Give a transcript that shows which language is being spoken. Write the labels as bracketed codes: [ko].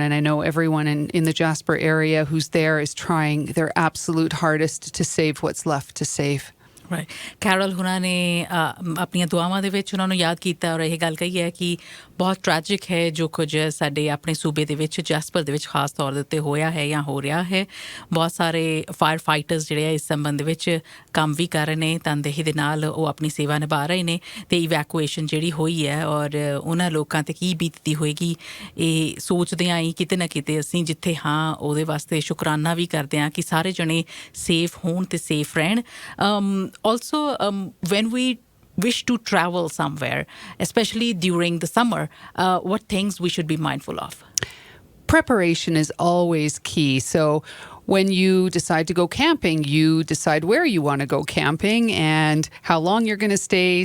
[en] And I know everyone in the Jasper area who's there is trying their absolute hardest to save what's left to save. Right. [pa] Carol ਹੁਣਾਂ ਨੇ ਆਪਣੀਆਂ ਦੁਆਵਾਂ ਦੇ ਵਿੱਚ ਉਹਨਾਂ ਨੂੰ ਯਾਦ ਕੀਤਾ ਔਰ ਇਹ ਗੱਲ ਕਹੀ ਹੈ ਕਿ ਬਹੁਤ ਟ੍ਰੈਜਿਕ ਹੈ ਜੋ ਕੁਝ ਸਾਡੇ ਆਪਣੇ ਸੂਬੇ ਦੇ ਵਿੱਚ ਜੈਸਪਰ ਦੇ ਵਿੱਚ ਖਾਸ ਤੌਰ ਦੇ ਉੱਤੇ ਹੋਇਆ ਹੈ ਜਾਂ ਹੋ ਰਿਹਾ ਹੈ। ਬਹੁਤ ਸਾਰੇ ਫਾਇਰ ਫਾਈਟਰਸ ਜਿਹੜੇ ਆ ਇਸ ਸੰਬੰਧ ਵਿੱਚ ਕੰਮ ਵੀ ਕਰ ਰਹੇ ਨੇ, ਤਨਦੇਹੀ ਦੇ ਨਾਲ ਉਹ ਆਪਣੀ ਸੇਵਾ ਨਿਭਾ ਰਹੇ ਨੇ। ਅਤੇ ਇਵੈਕੂਏਸ਼ਨ ਜਿਹੜੀ ਹੋਈ ਹੈ ਔਰ ਉਹਨਾਂ ਲੋਕਾਂ 'ਤੇ ਕੀ ਬੀਤਦੀ ਹੋਏਗੀ ਇਹ ਸੋਚਦੇ ਹਾਂ ਹੀ ਕਿਤੇ ਨਾ ਕਿਤੇ ਅਸੀਂ ਜਿੱਥੇ ਹਾਂ ਉਹਦੇ ਵਾਸਤੇ ਸ਼ੁਕਰਾਨਾ ਵੀ ਕਰਦੇ ਹਾਂ ਕਿ ਸਾਰੇ ਜਣੇ ਸੇਫ ਹੋਣ ਅਤੇ ਸੇਫ ਰਹਿਣ। [en] Also, when we wish to travel somewhere, especially during the summer, what things we should be mindful of? Preparation is always key. So when you decide to go camping, you decide where you want to go camping and how long you're going to stay.